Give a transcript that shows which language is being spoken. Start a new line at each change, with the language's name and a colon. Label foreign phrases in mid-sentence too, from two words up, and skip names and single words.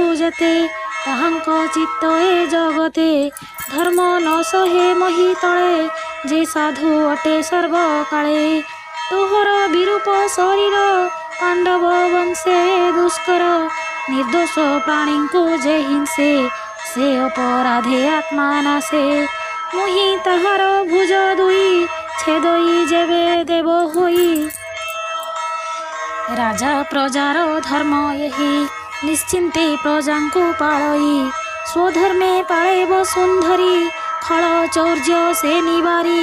Odia: ଜେତେ ତାହାଙ୍କ ଚିତ୍ତ ଏ ଜଗତେ ଧର୍ମ ନ ସହେ ମହୀ ତଳେ ଯେ ସାଧୁ ଅଟେ ସର୍ବ କାଳେ ତୋହର ବିରୂପ ଶରୀର ପାଣ୍ଡବ ବଂଶେ ଦୁଷ୍କର ନିର୍ଦୋଷ ପ୍ରାଣୀ କୁ ଯେ ହିଂସେ ସେ ଅପରାଧେ ଆତ୍ମା ନାଶେ ମୁହିଁ ତାହାର ଭୁଜ ଦୁଇ ଛେଦଇ ଯେବେ ଦେବ ହୋଇ। ରାଜା ପ୍ରଜାର ଧର୍ମ ଏହି ନିଶ୍ଚିନ୍ତେ ପ୍ରଜାଙ୍କୁ ପାଳଇ। ସ୍ୱଧର୍ମେ ପାଳେବ ସୁନ୍ଦରୀ ଖଳ ଚୌର୍ଯ୍ୟ ସେ ନିବାରି।